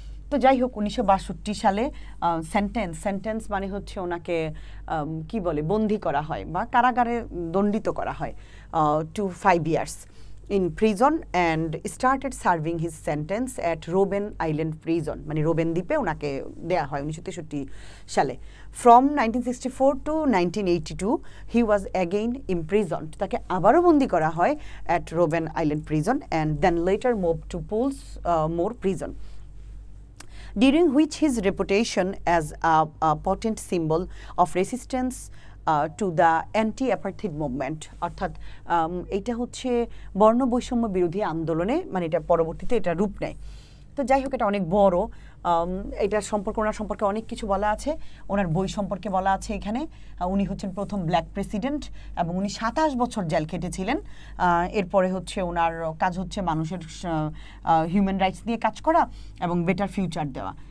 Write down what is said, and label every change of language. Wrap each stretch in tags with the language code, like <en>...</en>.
<bn>তো যাই হোক 1962 সালে সেন্টেন্স মানে হচ্ছে ওনাকে কি বলে, বন্দী করা হয় বা কারাগারে দণ্ডিত করা হয়</bn> <en>to 5 years in prison and started serving his sentence at Robben Island prison,</en> <bn>মানে রোবেন দ্বীপে ওনাকে দেয়া হয় 1963 সালে।</bn> <en>From 1964 to 1982 he was again imprisoned,</en> <bn>তাকে আবারও বন্দী করা হয়</bn> <en>at Robben Island prison and then later moved to Pollsmoor prison, during which his reputation as a potent symbol of resistance to the anti-apartheid movement,</en> <bn>অর্থাৎ এটা হচ্ছে বর্ণবৈষম্য বিরোধী আন্দোলনে, মানে এটা পরবর্তীতে এটা রূপ নেয়। তো যাই হোক এটা অনেক বড়, এটার সম্পর্কে ওনার সম্পর্কে অনেক কিছু বলা আছে, ওনার বই সম্পর্কে বলা আছে এখানে। উনি হচ্ছেন প্রথম ব্ল্যাক প্রেসিডেন্ট এবং উনি 27 বছর জেল খেটেছিলেন। এরপরে হচ্ছে ওনার কাজ হচ্ছে মানুষের হিউম্যান রাইটস নিয়ে কাজ করা এবং বেটার ফিউচার দেওয়া।</bn>